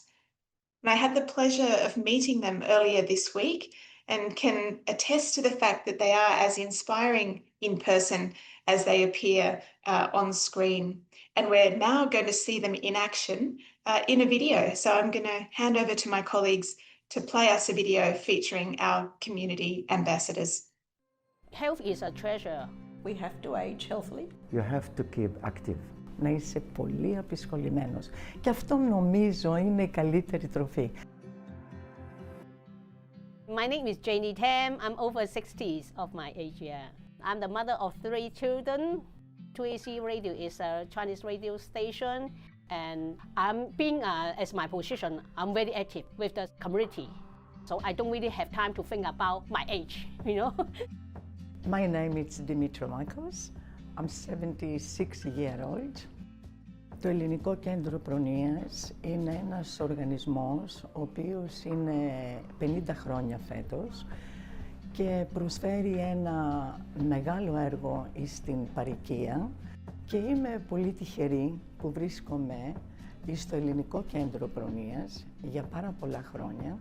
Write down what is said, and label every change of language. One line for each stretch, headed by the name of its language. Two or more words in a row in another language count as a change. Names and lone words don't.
English: And I had the pleasure of meeting them earlier this week and can attest to the fact that they are as inspiring in person as they appear on screen. And we're now going to see them in action in a video. So I'm going to hand over to my colleagues to play us a video featuring our community ambassadors. Health is a treasure. We have to age healthily. You have to keep active.
Greek: Να είσαι πολύ απεισχολημένος. Και αυτό νομίζω είναι η καλύτερη τροφή.
English: My name is Janie Tam. I'm over 60s of my age, yeah. I'm the mother of 3 children. 2AC Radio is a Chinese radio station. And I'm being, as my position, I'm very active with the community. So I don't really have time to think about my age, you know. My name is Dimitrovakos. I'm 76 years old.
Greek: Το Ελληνικό Κέντρο Προνοίας είναι ένας οργανισμός ο οποίος είναι 50 χρόνια φέτος και προσφέρει ένα μεγάλο έργο στην παροικία και είμαι πολύ τυχερή που βρίσκομαι στο Ελληνικό Κέντρο Προνοίας για πάρα πολλά χρόνια.